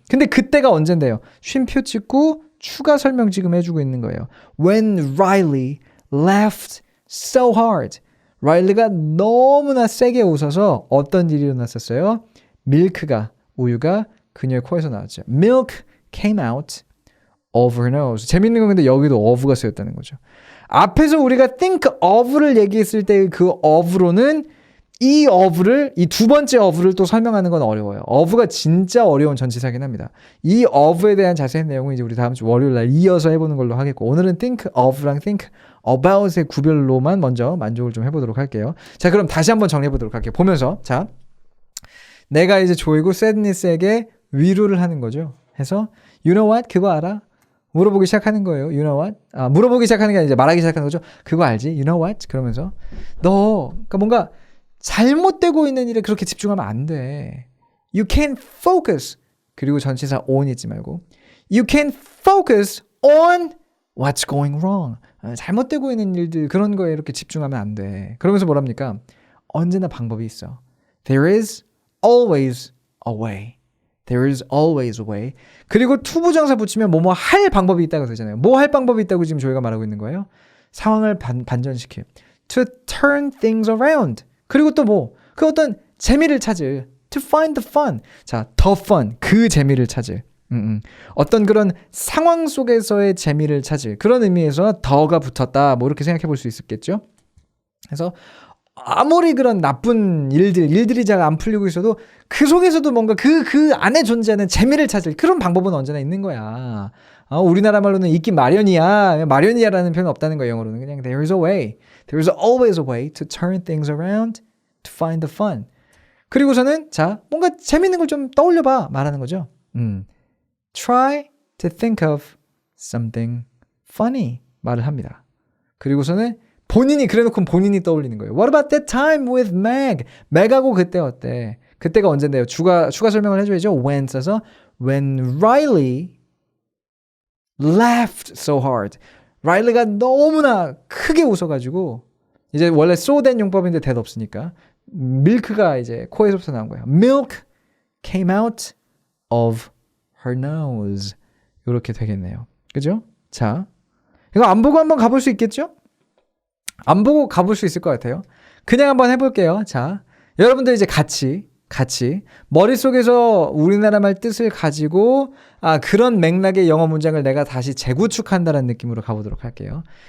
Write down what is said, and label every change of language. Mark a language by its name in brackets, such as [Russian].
[Korean] 근데 그때가 언젠데요? 쉼표 찍고 추가 설명 지금 해주고 있는 거예요. [English] When Riley laughed so hard. [Korean] 라일리가 너무나 세게 웃어서 어떤 일이 일어났었어요? 밀크가, 우유가 그녀의 코에서 나왔죠. [English] Milk came out of her nose. [Korean] 재밌는 건 근데 여기도 of가 쓰였다는 거죠. 앞에서 우리가 think of를 얘기했을 때 그 of로는 이 두 번째 of를 또 설명하는 건 어려워요. of가 진짜 어려운 전치사긴 합니다. 이 of에 대한 자세한 내용은 이제 우리 다음 주 월요일 날 이어서 해보는 걸로 하겠고 오늘은 think of랑 think about의 구별로만 먼저 만족을 좀 해보도록 할게요. 자, 그럼 다시 한번 정리해보도록 할게요. 보면서 자, 내가 이제 조이고 sadness에게 위로를 하는 거죠. 해서 [English] you know what? [Korean] 그거 알아? 물어보기 시작하는 거예요. [English] You know what? [Korean] 물어보기 시작하는 게 아니라 이제 말하기 시작하는 거죠. 그거 알지? [English] You know what? [Korean] 그러면서 그러니까 뭔가 잘못되고 있는 일에 그렇게 집중하면 안 돼. [English] You can't focus. [Korean] 그리고 전치사 on 잊지 말고. [English] You can't focus on what's going wrong. [Korean] 잘못되고 있는 일들 그런 거에 이렇게 집중하면 안 돼. 그러면서 뭐랍니까? 언제나 방법이 있어. [English] There is always a way. There is always a way. [Korean] 그리고 투부정사 붙이면 뭐뭐 할 방법이 있다고 되잖아요. 뭐 할 방법이 있다고 지금 저희가 말하고 있는 거예요? 상황을 반전시켜. [English] To turn things around. [Korean] 그리고 또 그 어떤 재미를 찾을. [English] To find the fun. 자, the fun. [Korean] 그 재미를 찾을. 어떤 그런 상황 속에서의 재미를 찾을. 그런 의미에서 더가 붙었다. 뭐 이렇게 생각해 볼 수 있겠죠. 그래서 아무리 그런 나쁜 일들이 잘 안 풀리고 있어도 그 속에서도 뭔가 그 안에 존재하는 재미를 찾을 그런 방법은 언제나 있는 거야. 우리나라 말로는 있긴 마련이야라는 표현은 없다는 거예요. 영어로는 그냥 [English] there is a way. There is always a way to turn things around to find the fun. [Korean] 그리고서는 자, 뭔가 재밌는 걸 좀 떠올려봐 말하는 거죠. [English] Try to think of something funny [Korean] 말을 합니다. 그리고서는 그래놓고 본인이 떠올리는 거예요. [English] What about that time with Meg? [Korean] Meg하고 그때 어때? 그때가 언젠데요? 추가 설명을 해줘야죠. [English] When [Korean] 써서 [English] When Riley laughed so hard. [Korean] 라일리가 너무나 크게 웃어가지고 이제 원래 so that 용법인데 that 없으니까 밀크가 이제 코에서부터 나온 거예요. [English] Milk came out of her nose. [Korean] 이렇게 되겠네요. 그죠? 자, 이거 안 보고 한번 가볼 수 있겠죠? 안 보고 가볼 수 있을 것 같아요. 그냥 한번 해볼게요. 자, 여러분들 이제 같이 머릿속에서 우리나라 말 뜻을 가지고 그런 맥락의 영어 문장을 내가 다시 재구축한다는 느낌으로 가보도록 할게요.